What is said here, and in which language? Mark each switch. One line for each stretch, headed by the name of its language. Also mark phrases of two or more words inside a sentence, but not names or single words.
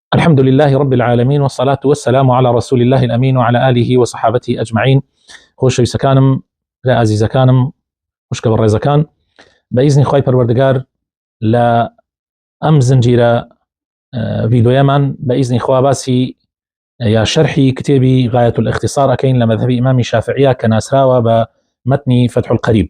Arabic: الحمد لله رب العالمين والصلاة والسلام على رسول الله الأمين وعلى آله وصحابته أجمعين.
Central Kurdish: خۆشەویستەکانم ئازیزەکانم خوشکە بەڕێزەکان بەئیزنی خوای پەروەردگار لە ئەم زنجیرە ڤیدۆیەمان بەئیزنی خوا باسی یا شەرحی کتێبی غایەة الاختصار ئەکەین لە مەذهبی ئیمامی شافعیە کە ناسراوە بە مەتنی فتح القەریب.